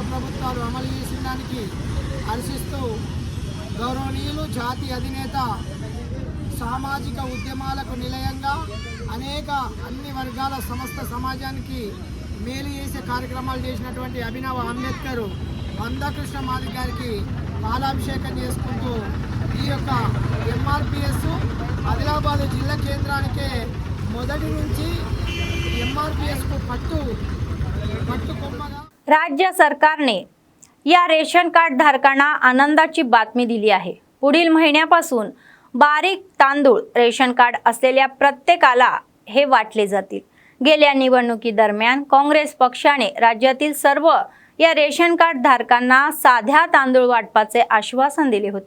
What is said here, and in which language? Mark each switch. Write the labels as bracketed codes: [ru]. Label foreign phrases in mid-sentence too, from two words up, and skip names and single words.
[te] ప్రభుత్వాలు అమలు చేసిన దానికి హర్షిస్తూ గౌరవనీయులు జాతి అధినేత సామాజిక ఉద్యమాలకు నిలయంగా అన్ని వర్గాల సమస్త సమాజానికి మేలు చేసే కార్యక్రమాలు చేసినటువంటి అభినవ అంబేద్కర్ మందకృష్ణ మాదిగ గారికి పాలాభిషేకం చేసుకుంటూ ఈ యొక్క MRPS ఆదిలాబాద్ జిల్లా కేంద్రానికే మొదటి నుంచి MRPSకు పట్టు కొమ్మగా [mr] राज्य सरकारने या रेशन कार्ड धारकांना आनंदाची बातमी दिली आहे. पुढील महिन्यापासून बारीक तांदूळ रेशन कार्ड असलेल्या प्रत्येकाला हे वाटले जातील. गेल्या निवडणुकीदरम्यान काँग्रेस पक्षाने राज्यातील सर्व या रेशन कार्ड धारकांना साध्या तांदूळ वाटपाचे आश्वासन दिले होते.